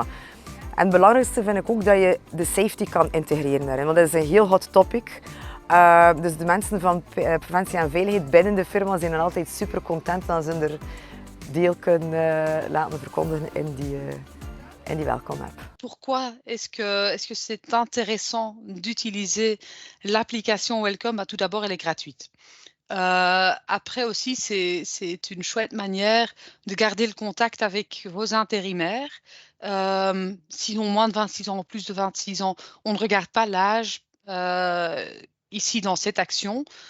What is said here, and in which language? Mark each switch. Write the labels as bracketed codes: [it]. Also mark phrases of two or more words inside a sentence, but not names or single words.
[nl] En het belangrijkste vind ik ook dat je de safety kan integreren daarin, want dat is een heel [en] hot topic. [nl] Dus de mensen van preventie en veiligheid binnen de firma zijn dan altijd super content als ze er deel kunnen laten verkondigen in die welcome app. [fr] Pourquoi est-ce que c'est intéressant d'utiliser l'application Welcome? Tout d'abord, elle est gratuite. Après aussi, c'est une chouette manière de garder le contact avec vos intérimaires. S'ils ont moins de 26 ans ou plus de 26 ans, on ne regarde pas l'âge ici dans cette action.